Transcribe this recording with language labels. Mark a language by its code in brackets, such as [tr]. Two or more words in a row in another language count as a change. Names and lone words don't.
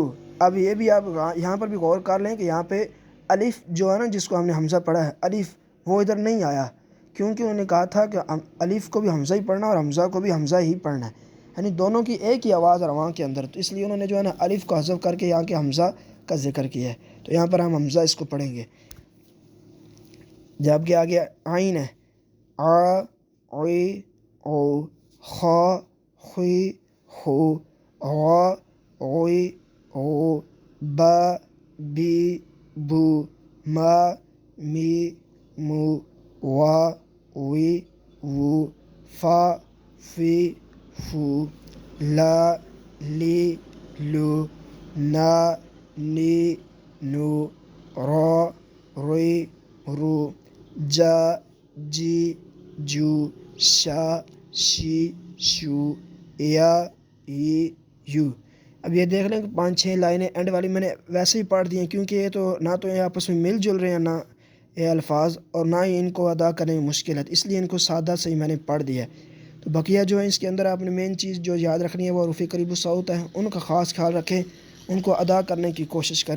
[ur] اب یہ بھی آپ یہاں پر بھی غور کر لیں کہ یہاں پہ الف جو ہے نا، جس کو ہم نے حمزہ پڑھا ہے الف، وہ ادھر نہیں آیا، کیونکہ انہوں نے کہا تھا کہ الف کو بھی حمزہ ہی پڑھنا اور حمزہ کو بھی حمزہ ہی پڑھنا ہے، یعنی دونوں کی ایک ہی آواز رواں کے اندر، تو اس لیے انہوں نے جو ہے نا الف کو حذف کر کے یہاں کے حمزہ کا ذکر کیا ہے، تو یہاں پر ہم حمزہ اس کو پڑھیں گے۔ جب کہ آگے عین ہے، آ، عی، او، خا، خی، خو، غا، غی، غو، با، بی، بو، ما، می، مو، وا، وی، وو، فا، فی، فو، لا، لی، لو، نا، نی، نو، را، ری، رو، جا، جی، جو، شا، شی، شو، یا، ای، یو۔ اب یہ دیکھ لیں کہ 5-6 لائنیں اینڈ والی میں نے ویسے ہی پڑھ دی ہیں، کیونکہ یہ تو نہ تو یہ آپس میں مل جل رہے ہیں، نہ یہ الفاظ، اور نہ ہی ان کو ادا کرنے میں مشکل ہے، اس لیے ان کو سادہ سے ہی میں نے پڑھ دیا ہے۔ تو بقیہ جو ہے اس کے اندر آپ نے مین چیز جو یاد رکھنی ہے وہ حروف قریب الصوت ہے، ان کا خاص خیال رکھیں، ان کو ادا کرنے کی کوشش کریں۔